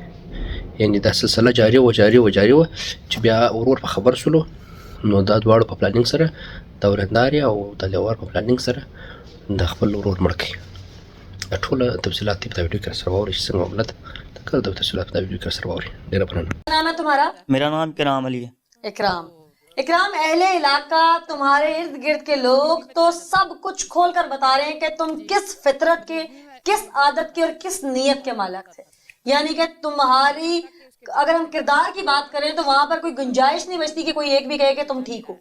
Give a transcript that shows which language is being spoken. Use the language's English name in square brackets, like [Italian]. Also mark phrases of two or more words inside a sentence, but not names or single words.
[Pashto] یعنې دا سلسله جاري وه چې بیا ورور په خبر سولو، نو دا دواړو په پلانینګ سره د ورېندارې او د لیوار په پلانینګ سره د خپل ورور مړ کوي. دا ټوله تفصیلات په دا ویډیو کې سره واورئ چې څنګه معامله ده. د تفصیلات په دا ویډیو کې سره واورئ. ډېره مننه. [Urdu] نام ہے تمہارا? میرا نام اکرام علی ہے. اکرام، اہل علاقہ تمہارے ارد گرد کے لوگ تو سب کچھ کھول کر بتا رہے ہیں کہ تم کس فطرت کے، کس عادت کے اور کس نیت کے مالک تھے. یعنی کہ تمہاری اگر ہم کردار کی بات کریں تو وہاں پر کوئی گنجائش نہیں بچتی کہ کوئی ایک بھی کہے کہ تم ٹھیک ہو.